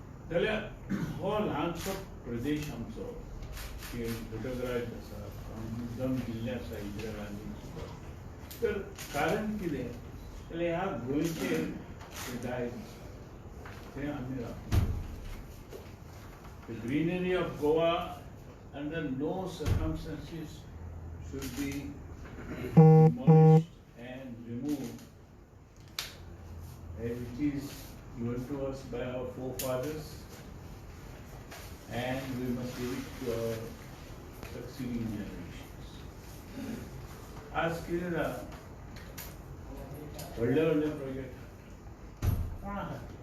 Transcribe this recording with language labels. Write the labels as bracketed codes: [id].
[gom] जाल्यार हो ल्हानसो प्रदेश आमचो फोटोग्राफ आसा, मुद्दम जिल्ले आसा इंदिरा गांधी. तर कारण कितें जाल्यार ह्या गोंयचेर दायज तें आमी राखून. [en] The greenery of Goa under no circumstances should be demolished and removed as it is given to us by our forefathers, and we must give it to our succeeding generations. [gom] आज कितें जालां, व्हडले व्हडले प्रोजेक्ट कोण आहा?